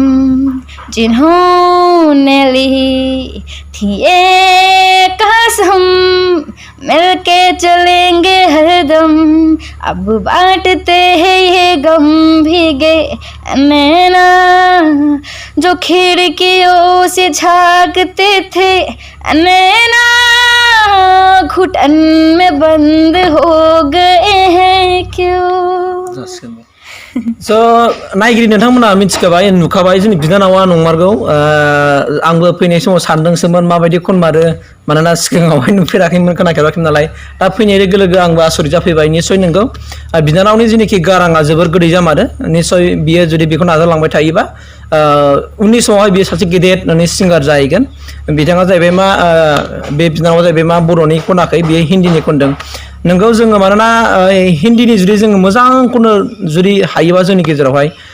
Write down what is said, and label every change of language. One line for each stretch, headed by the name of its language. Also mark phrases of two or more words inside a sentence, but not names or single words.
Hindi: जिन्होंने ली थी एक कसम मिलके चलेंगे हरदम अब बांटते हैं ये गम भीगे नैना जो खिड़कियों से झांकते थे नैना घुटन में बंद हो गए हैं क्यों
Bodo: So नायगिरि नोंथांमोना मिथिखाबाय नुखाबाय जोंनि बिनानावा नंमारगौ आंबो फैनाय समाव सानदोंसोमोन माबायदि खनमारो मानोना सिगाङावहाय नुफेराखैमोन खोनाफेराखैमोन नालाय दा फैनाय लोगो लोगो आंबो आसरित जाफैबाय निस्सय नंगौ बिनानावनि जेनाखि गाराङा जोबोर गोदै जामारो निस्सय बियो जुदि बेखौ नाजालांबाय थायोबा उननि समावहाय बियो सासे गेदेर सिंगार जाहैगोन बिथाङा जाहैबाय मा बे बिनानावा जाहैबाय मा बर'नि खनाखै बियो हिन्दीनि खनदों नोंगौ जोङो मानोना हिन्दीनि जुदि जोङो मोजांखौनो जुदि हायोबा जोंनि गेजेरावहाय